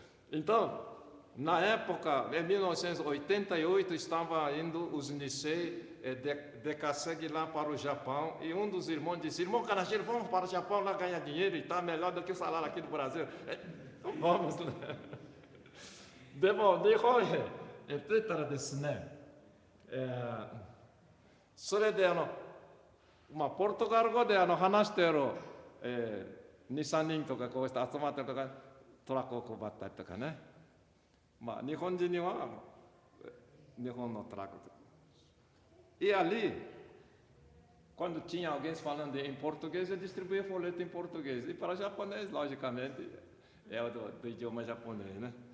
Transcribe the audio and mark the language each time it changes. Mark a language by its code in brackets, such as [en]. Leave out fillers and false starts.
[pt] Então, na época, em 1988, estava indo os Nisei de cacegue lá para o Japão, e um dos irmãos disse: irmão Kanashiro, vamos para o Japão lá ganhar dinheiro e está melhor do que o salário aqui do Brasil. Então vamos, né? [ja] でも日本へ行ってたらですね、それでポルトガル語で話している、2、3人とかこうして集まってるとかトラックを配ったりとかね、日本人には日本のトラック。 [pt] E ali, quando tinha alguém falando em português, eu distribuía folheto em português. E para japonês, logicamente, é do idioma japonês, né?